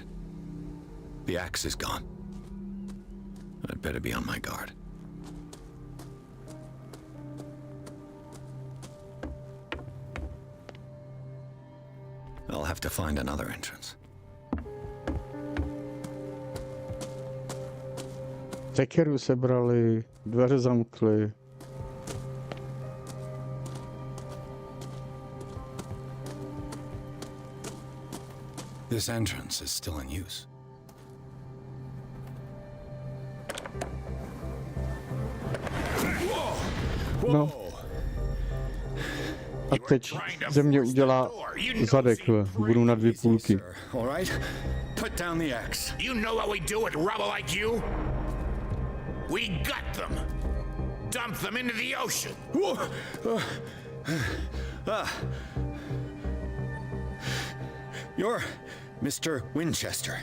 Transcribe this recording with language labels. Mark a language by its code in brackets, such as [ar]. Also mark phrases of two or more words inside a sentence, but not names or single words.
[en] The axe is gone. I'd better be on my guard. I'll have to find another entrance. [cs] Sekeru sebrali, dveře zamkli. [en] This entrance is still in use. No. [cs] A teď ze mě udělá zadek, budu na dvě půlky. [en] All right? Put down the axe. You know what we do with rubble like you? We gut them. Dump them into the ocean. You're Mr. Winchester.